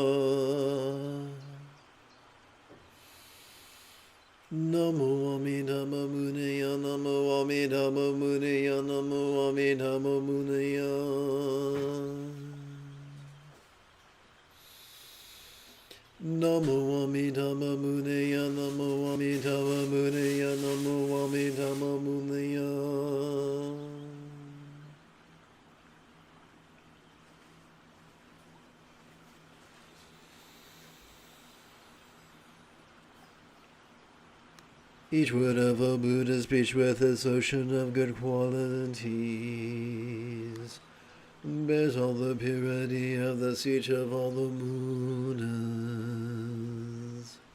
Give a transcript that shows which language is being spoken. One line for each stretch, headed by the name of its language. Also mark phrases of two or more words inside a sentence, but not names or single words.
Sanskrit: नमो अमिद ममुनय, नमो अमिद ममुनय, नमो अमिद ममुनय. नमो अमिद ममुनय, नमो अमिद ममुनय, नमो अमिद ममुनय.
English: Each word of a Buddha's speech with its ocean of good qualities bears all the purity of the speech of all the Buddhas.